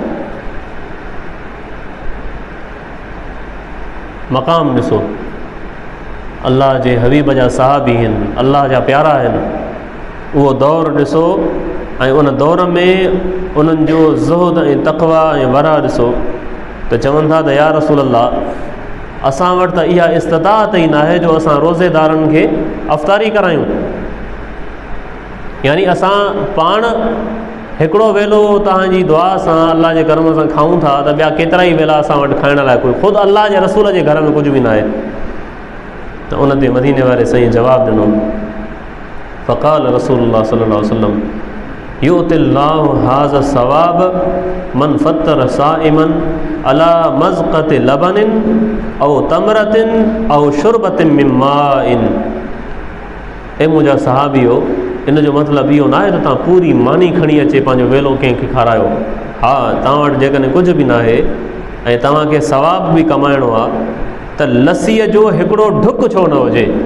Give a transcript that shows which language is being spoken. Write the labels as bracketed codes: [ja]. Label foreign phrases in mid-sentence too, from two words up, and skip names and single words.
[sd] मक़ाम ॾिसो, अल्लाह जे हबीब जा सहाबी आहिनि, अल्लाह जा प्यारा आहिनि, उहो दौरु ॾिसो ऐं उन दौर में उन्हनि जो ज़ुहद ऐं तक़वा ऐं वरा ॾिसो त चवनि था त [ar] يا رسول الله [sd] असां वटि त इहा इस्तिताअत ई न आहे जो असां रोज़ेदारनि खे अफ़्तारी करायूं। यानी असां पाण हिकिड़ो वेलो तव्हांजी दुआ सां अल्लाह जे करम सां खाऊं था, त ॿिया केतिरा ई वेला असां वटि खाइण लाइ कोई ख़ुदि अल्लाह जे रसूल जे घर में कुझु बि न आहे। त उन ते मदीने वारे साईं जवाबु ॾिनो, [ar] فقال رسول الله صلى الله عليه وسلم يعطي الله هذا ثواب من فطر صائما على مذقة لبن أو تمرة أو شربة من ماء. [sd] ए मुंहिंजा सहाबियो, इन जो मतिलबु इहो न आहे त तव्हां पूरी मानी खणी अचे पंहिंजो वेलो कंहिंखे खारायो। हा, तव्हां वटि जेकॾहिं कुझु बि न आहे ऐं तव्हांखे सवाब बि कमाइणो आहे त लस्सीअ जो हिकिड़ो ढुक छो न हुजे।